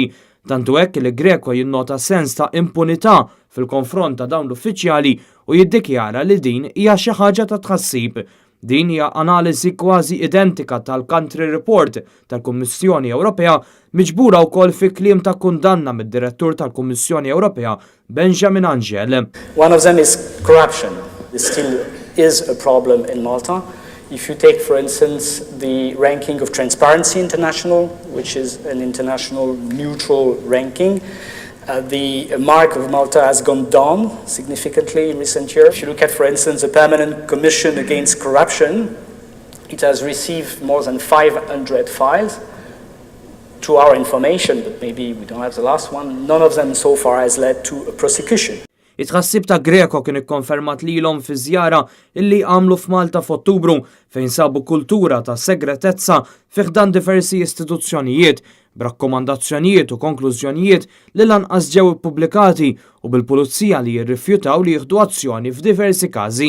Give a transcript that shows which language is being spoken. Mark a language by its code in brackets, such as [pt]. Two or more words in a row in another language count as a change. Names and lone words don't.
[mt] Tantu hekk li Greco jinnota sens ta' impunità fil-konfront ta' dawn l-uffiċjali u jiddikjara li din hija xi ħaġa ta' tħassib. Din hija analiżi kważi identika tal-Country Report tal-Kummissjoni Ewropea miġbura wkoll fi kliem ta' kundanna mid-Direttur tal-Kummissjoni Ewropea Benjamin Angel. [en] One of them is corruption. This still is a problem in Malta. If you take, for instance, the ranking of Transparency International, which is an international neutral ranking, the mark of Malta has gone down significantly in recent years. If you look at, for instance, the Permanent Commission Against Corruption, it has received more than 500 files. To our information, but maybe we don't have the last one, none of them so far has led to a prosecution. [mt] It-tħassib ta' Greco kien ikkonfermat lilhom fi żjara illi għamlu f'Malta f'Ottubru fejn sabu kultura ta' segretezza fih dan diversi istituzzjonijiet b'rakkomandazzjonijiet u konklużjonijiet li lanqas ġew ippubblikati u bil-pulizija li jirrifjutaw li jieħdu azzjoni f'diversi każi.